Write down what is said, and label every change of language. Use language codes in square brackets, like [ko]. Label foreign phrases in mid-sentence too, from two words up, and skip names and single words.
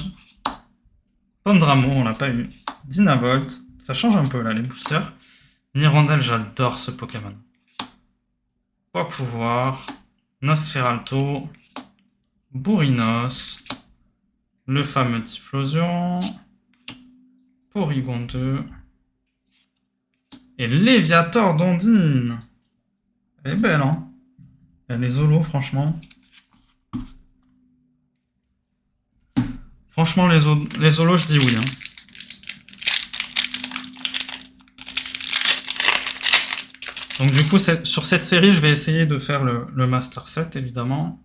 [fr] Pomdramo, on l'a pas eu. Dynavolt. Ça change un peu là, les boosters. Nirondelle, j'adore ce Pokémon. Poids pouvoir. Nosferalto. Bourrinos. Le fameux Typhlosion. Porygon 2. Et Léviator d'Ondine. Elle est belle, hein. Elle est Zolo, franchement. Franchement, les Zolos, je dis oui. Hein. Donc du coup, sur cette série, je vais essayer de faire le [en] Master Set, [fr] évidemment.